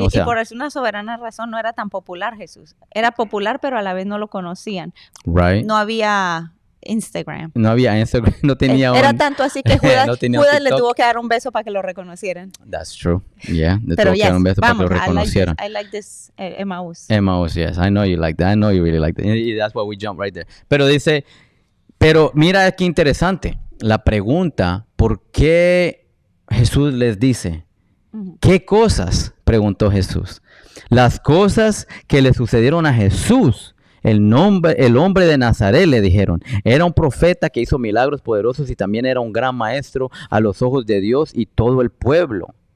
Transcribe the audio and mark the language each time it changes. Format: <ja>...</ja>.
<es>Y por una soberana razón no era tan popular Jesús. Era popular, pero a la vez no lo conocían.</es> <en>Right.</en> <es>No había Instagram. No había Instagram, no tenía Era tanto así que Judas le tuvo que dar un beso para que lo reconocieran.</es> <en>That's true.</en> <es>Yeah, le tuvo que dar un beso para que lo reconocieran.</es> <en>I like this Emmaus. Emmaus, yes. I know you like that. I know you really like that. And that's why we jump right there.</en> <es>Pero mira qué interesante. La pregunta, ¿por qué Jesús les dice? ¿Qué cosas? Preguntó Jesús. Las cosas que le sucedieron a Jesús. El hombre de Nazaret, le dijeron, era un profeta que hizo milagros poderosos y también era un gran maestro a los ojos de Dios y todo el pueblo.</es>